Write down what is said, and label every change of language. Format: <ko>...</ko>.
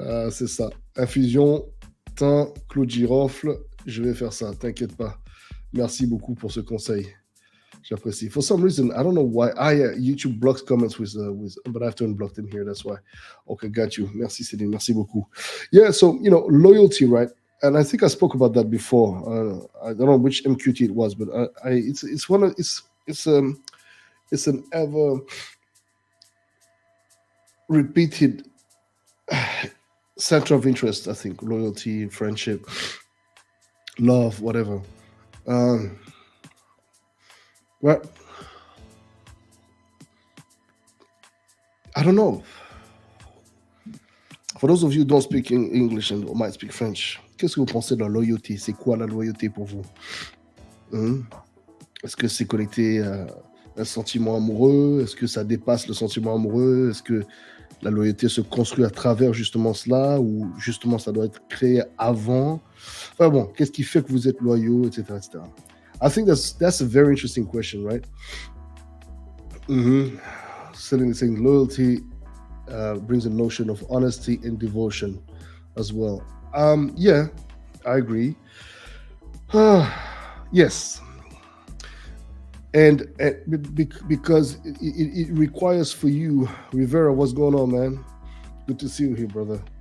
<fr>C'est ça, infusion thym, clou de girofle, je vais faire ça, t'inquiète pas. Merci beaucoup pour ce conseil. J'apprécie.</fr> <en>For some reason, I don't know why. YouTube blocks comments with, but I have to unblock them here. That's why. Okay, got you.</en> <fr>Merci, Céline. Merci beaucoup.</fr> <en>Yeah, so loyalty, right? And I think I spoke about that before. I don't know which MQT it was, but it's an ever repeated center of interest. I think loyalty, friendship, love, whatever. Well, I don't know. For those of you who don't speak English and might speak French,</en> <fr>qu'est-ce que vous pensez de la loyauté? C'est quoi la loyauté pour vous? Est-ce que c'est connecté à un sentiment amoureux? Est-ce que ça dépasse le sentiment amoureux? Est-ce que la loyauté se construit à travers justement cela, ou justement ça doit être créé avant? Enfin bon, qu'est-ce qui fait que vous êtes loyaux, etc., etc.</fr> <en>I think that's a very interesting question, right? Selling saying loyalty brings a notion of honesty and devotion as well. Yeah, I agree. Yes, and because it requires for you, Rivera. What's going on, man? Good to see you here, brother.</en>